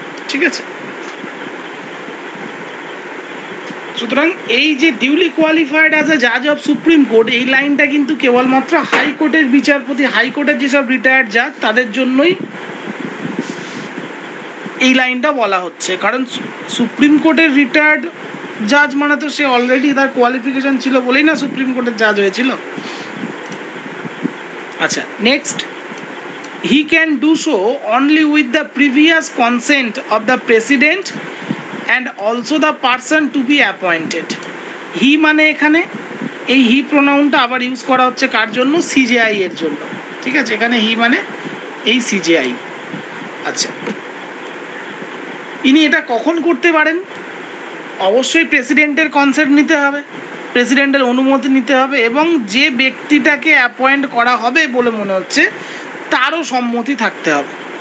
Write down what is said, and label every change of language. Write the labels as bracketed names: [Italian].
[Bangla] ঠিক আছে, সুতরাং এই যে ডিউলি কোয়ালিফাইড অ্যাজ এ জাজ অফ সুপ্রিম কোর্ট, এই লাইনটা কিন্তু কেবলমাত্র হাইকোর্টের বিচারপতি, হাইকোর্টের যেসব রিটায়ার্ড জাজ তাদের জন্যই এই লাইনটা বলা হচ্ছে। কারণ সুপ্রিম কোর্টের রিটায়ার্ড জাজ মানে তো সে অলরেডি তার কোয়ালিফিকেশন ছিল বলেই না সুপ্রিম কোর্টের জাজ হয়েছিল। [English] আচ্ছা, next, he can do so only with the previous consent of the president and also the person to be appointed। [Bangla] হি মানে এখানে এই হি প্রোনাউনটা আবার ইউজ করা হচ্ছে কার জন্য, সিজেআই এর জন্য। ঠিক আছে, এখানে হি মানে এই সিজেআই। আচ্ছা, ইনি এটা কখন করতে পারেন? অবশ্যই প্রেসিডেন্টের কনসেন্ট নিতে হবে, প্রেসিডেন্টের অনুমতি নিতে হবে, এবং যে ব্যক্তিটাকে অ্যাপয়েন্ট করা হবে বলে মনে হচ্ছে তারও সম্মতি থাকতে হবে।